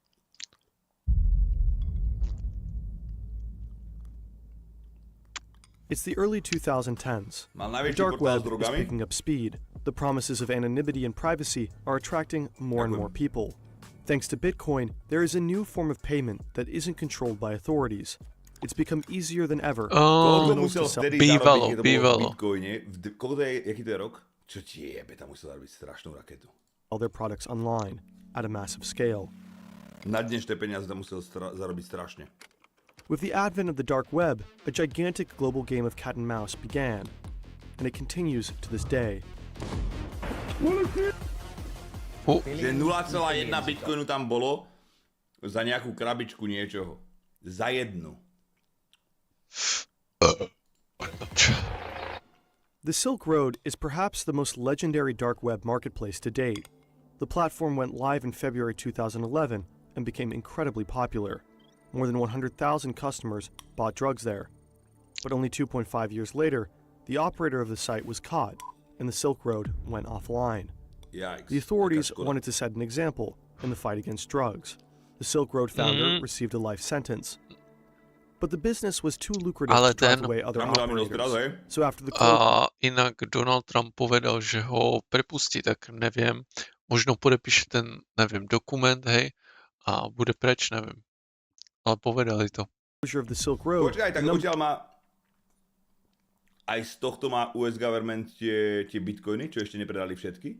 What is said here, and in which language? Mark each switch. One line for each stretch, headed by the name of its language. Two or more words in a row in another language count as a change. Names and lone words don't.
English: It's the early 2010s. The dark web is picking up speed. The promises of anonymity and privacy are attracting more and more people. Thanks to Bitcoin, there is a new form of payment that isn't controlled by authorities. It's become easier than ever.
Slovak: Koľko musel vtedy zarobiť, keď to bolo v bývalo. Bitcoine? Jaký to je rok? Čo ti jebe, tam musel zarobiť strašnú raketu.
English: All their products online at a massive scale.
Slovak: Na dnešné peniaze tam musel zarobiť strašne.
English: With the advent of the dark web, a gigantic global game of cat and mouse began, and it continues to this day.
Slovak: Že 0,1 bitcoinu tam bolo za nejakú krabičku niečoho. Za jednu.
English: The Silk Road is perhaps the most legendary dark web marketplace to date. The platform went live in February 2011 and became incredibly popular. More than 100,000 customers bought drugs there. But only 2.5 years later, the operator of the site was caught, and the Silk Road went offline. Yikes. The authorities wanted to set an example in the fight against drugs. The Silk Road founder received a life sentence. But the business was too lucrative to drive away other operators. So after the
Slovak: Inak Donald Trump povedal, že ho prepustí, tak neviem. Možno podepíše ten, neviem, dokument, hej, a bude preč, neviem. Ale povedali to. Počkaj, tak odtiaľ má... Aj z tohto má
English: US government
Slovak: tie bitcoiny, čo ešte nepredali všetky?